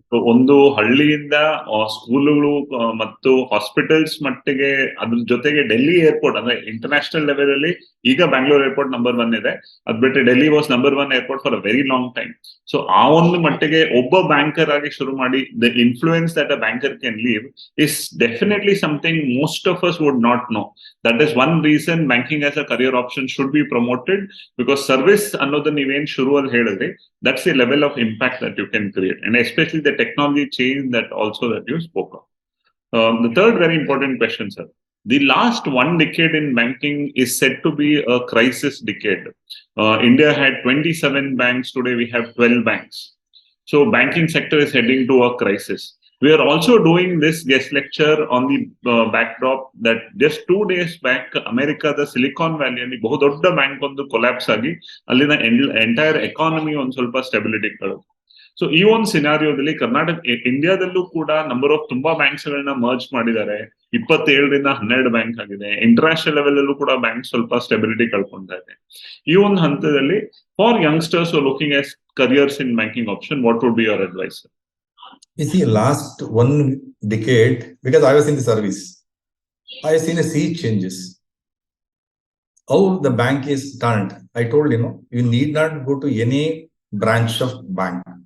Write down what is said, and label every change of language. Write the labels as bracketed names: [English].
[Kannada] ಒಂದು ಹಳ್ಳಿಯಿಂದ ಸ್ಕೂಲ್ಗಳು ಮತ್ತು ಹಾಸ್ಪಿಟಲ್ಸ್ ಮಟ್ಟಿಗೆ, ಅದ್ರ ಜೊತೆಗೆ ಡೆಲ್ಲಿ ಏರ್ಪೋರ್ಟ್ ಅಂದ್ರೆ ಇಂಟರ್ನ್ಯಾಷನಲ್ ಲೆವೆಲ್ ಅಲ್ಲಿ ಈಗ ಬ್ಯಾಂಗ್ಳೂರ್ ಏರ್ಪೋರ್ಟ್ ನಂಬರ್ 1 ಇದೆ. ಅದ್ ಬಿಟ್ಟರೆ [English] Delhi was number 1 airport for a very long time. So [Kannada] ಆ ಒಂದು ಮಟ್ಟಿಗೆ ಒಬ್ಬ ಬ್ಯಾಂಕರ್ ಆಗಿ ಶುರು ಮಾಡಿ, [English] The influence that a banker can leave is definitely something most of us would not know. That is one reason banking as a career option should be promoted. Because service [Kannada] ಅನ್ನೋದು ನೀವೇನ್ ಶುರುವಲ್ಲಿ ಹೇಳಿದ್ರಿ, [English] that's the level of impact that you can create, and especially the technology change that also that you spoke of. The third very important question, sir. The last 1 decade in banking is said to be a crisis decade. India had 27 banks. Today we have 12 banks. So banking sector is heading to a crisis. We are also doing this guest lecture on the backdrop that just 2 days back, America, the Silicon Valley, and [Kannada] ಬಹು ದೊಡ್ಡ bank ಒಂದು collapse ಆಗಿ ಅಲ್ಲಿನ entire economy ಒಂದು ಸ್ವಲ್ಪ stability ಕಳೆದು. So ಈ ಒಂದು ಸಿನಾರಿಯೋದಲ್ಲಿ ಕರ್ನಾಟಕ ಇಂಡಿಯಾದಲ್ಲೂ ಕೂಡ ನಂಬರ್ ಆಫ್ ತುಂಬಾ ಬ್ಯಾಂಕ್ಸ್ ಗಳನ್ನ ಮರ್ಜ್ ಮಾಡಿದ್ದಾರೆ. 27ರಿಂದ 12 ಬ್ಯಾಂಕ್ ಆಗಿದೆ. ಇಂಟರ್ನ್ಯಾಷನಲ್ ಲೆವೆಲ್ ಅಲ್ಲೂ ಕೂಡ ಬ್ಯಾಂಕ್ ಸ್ವಲ್ಪ ಸ್ಟೆಬಿಲಿಟಿ ಕಳ್ಕೊಂತಾ ಇದೆ. ಈ ಒಂದು ಹಂತದಲ್ಲಿ [English] For youngsters looking at careers in banking option, what would be your advice? You see, last 1 decade, because I was in the service, I have seen a sea changes. How the bank is turned. I told you need not go to any branch of bank.